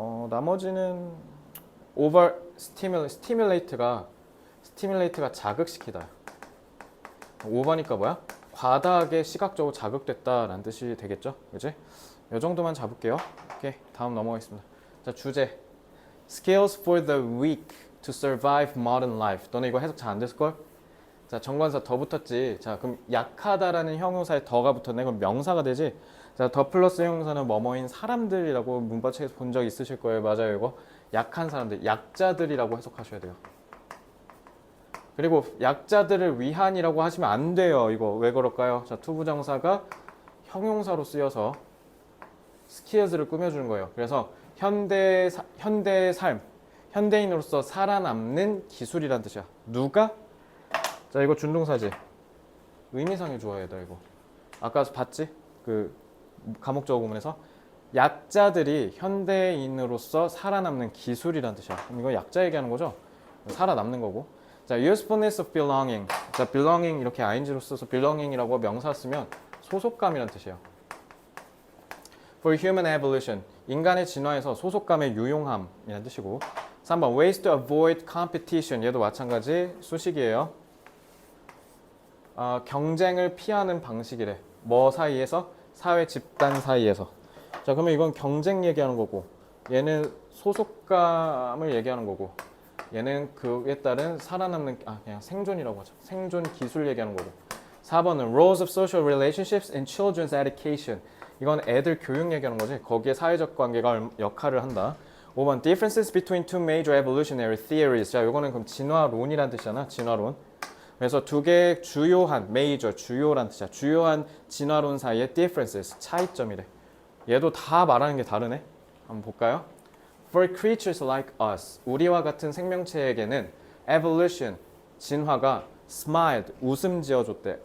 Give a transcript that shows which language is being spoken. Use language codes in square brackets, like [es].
[ko] 나머지는 over stimulate가 자극시키다. 5번이니까 뭐야? 과다하게 시각적으로 자극됐다라는 뜻이 되겠죠? 그지? 이 정도만 잡을게요. 오케이, 다음 넘어가겠습니다. 자, 주제. [en] Skills for the weak to survive modern life. [ko] 너네 이거 해석 잘 안 됐을걸? 자, 정관사 더 붙었지. 자, 그럼 약하다라는 형용사에 더가 붙었네. 그럼 명사가 되지. 자, 더 플러스 형용사는 뭐뭐인 사람들이라고 문법책에서 본 적 있으실 거예요. 맞아요, 이거. 약한 사람들, 약자들이라고 해석하셔야 돼요. 그리고 약자들을 위한이라고 하시면 안 돼요. 이거 왜 그럴까요? 자, 투부정사가 형용사로 쓰여서 skills를 꾸며주는 거예요. 그래서 현대의 삶, 현대인으로서 살아남는 기술이란 뜻이야. 누가? 자, 이거 준동사지. 의미상의 주어야 돼, 이거. 아까 봤지? 그 감옥적 구문에서 약자들이 현대인으로서 살아남는 기술이란 뜻이야. 그럼 이거 약자 얘기하는 거죠? 살아남는 거고. [en] 자, usefulness of belonging. [ko] 자, belonging 이렇게 ing로 써서 belonging이라고 명사 쓰면 소속감이란 뜻이에요. [en] For human evolution. [ko] 인간의 진화에서 소속감의 유용함이란 뜻이고. [en] 3번 ways to avoid competition. [ko] 얘도 마찬가지 수식이에요. 경쟁을 피하는 방식이래. 뭐 사이에서? 사회 집단 사이에서. 자, 그러면 이건 경쟁 얘기하는 거고, 얘는 소속감을 얘기하는 거고, 얘는 그에 따른 살아남는, 그냥 생존이라고 하죠. 생존 기술 얘기하는 거고. [en] 4번은 roles of social relationships in children's education. [ko] 이건 애들 교육 얘기하는 거지. 거기에 사회적 관계가 역할을 한다. [en] 5번 differences between two major evolutionary theories. [ko] 자, 이거는 그럼 진화론이란 뜻이잖아. 진화론. 그래서 두 개의 주요한 major, 주요란 뜻이야. 주요한 진화론 사이의 differences, 차이점이래. 얘도 다 말하는 게 다르네. 한번 볼까요? [en] For creatures like us, [ko] 우리와 같은 생명체에게는 evolution, 진화가 [en] smiled, [ko] 웃음 지어줬대.